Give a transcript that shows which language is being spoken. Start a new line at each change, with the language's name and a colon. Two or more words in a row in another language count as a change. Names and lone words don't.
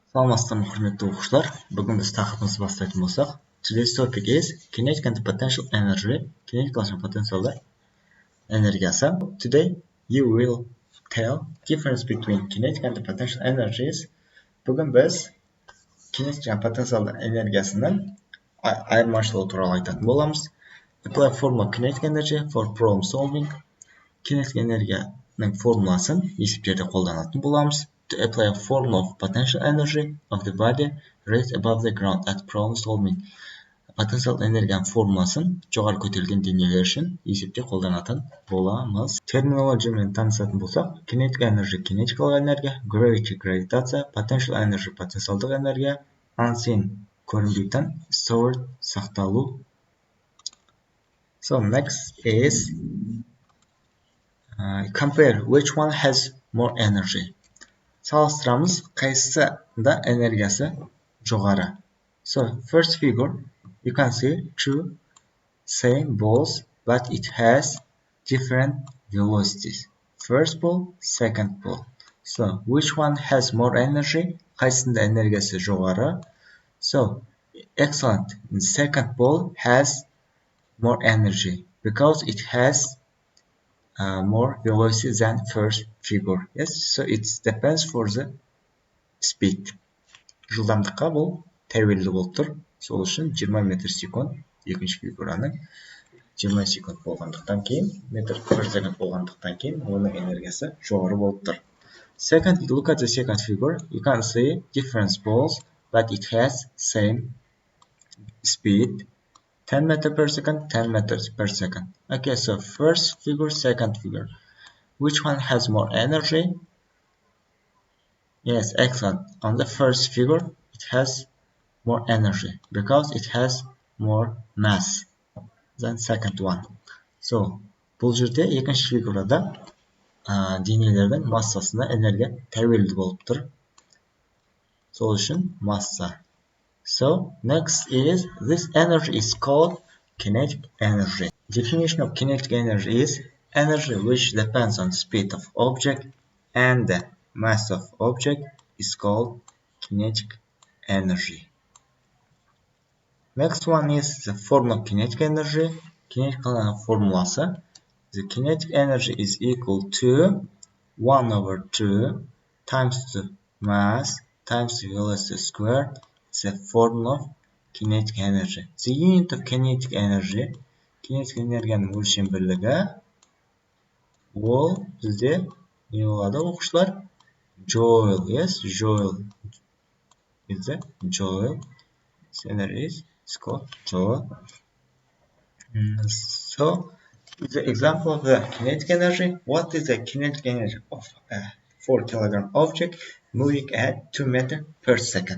Kazakh: Саламатсыздарбы, құрметті оқушылар. Бүгін біз тақырыбымызды бастайтын болсақ,
English: today's topic is kinetic and potential energy.
Kazakh: Kinetic және потенциалды энергиясы.
English: Today you will tell difference between kinetic and potential energies.
Kazakh: Бүгін біз kinetic және потенциалды энергиясының айырмашылығы туралы айтатын боламыз.
English: Apply formula kinetic energy for problem solving.
Kazakh: Kinetic энергияның формуласын есептерде қолданатын боламыз.
English: To apply a formula of potential energy of the body raised above the ground at problem solving.
Kazakh: Потенциал энергияның формуласын жоғары көтерілген денелер үшін есепте қолданатын боламыз. Терминологиямен танысатын болсақ,
English: kinetic energy
Kazakh: кинетикалық энергия, gravity гравитация,
English: potential energy
Kazakh: потенциалдық энергия, unseen көрінбейтін, stored сақталу.
English: So next is compare which one has more energy.
Kazakh: Салыстырамыз, қайсысында энергиясы жоғары.
English: So first figure, you can see two same balls, but it has different velocities. First ball, second ball. So which one has more energy?
Kazakh: Қайсысында энергиясы жоғары?
English: So excellent. The second ball has more energy because it has more velocity than first figure. Yes, so it depends for the speed.
Kazakh: Жылдамдыққа бұл тәуелді болып тұр. Сол үшін 20 метр секунд екінші фигураның 20 секунд болғандықтан кейін, метр
English: per second
Kazakh: болғандықтан кейін, оның энергиясы жоғары болып тұр.
English: Second, look at the second figure. You can see different balls, but it has same speed. 10 meters per second, 10 meters per second. Okay, so first figure, second figure. Which one has more energy? Yes, excellent. On the first figure, it has more energy because it has more mass than second one. So,
Kazakh: бұл жерде екінші фигурада денелердің массасына энергия тәуелді болып тұр. Сол үшін масса.
English: So, next is, this energy is called kinetic energy. Definition of kinetic energy is energy which depends on speed of object and the mass of object is called kinetic energy. Next one is the formula of kinetic energy. Kinetic formulası. The kinetic energy is equal to 1 over 2 times the mass times the velocity squared. It's a formula of kinetic energy. The unit of kinetic energy,
Kazakh: kinetic энергияның өлшем бірлігі, ол бізде не болады оқушылар?
English: Joule, yes, joule is the joule. This energy is called joule. So, the example of the kinetic energy. What is the kinetic energy of a 4 kilogram object moving at 2 meters per second?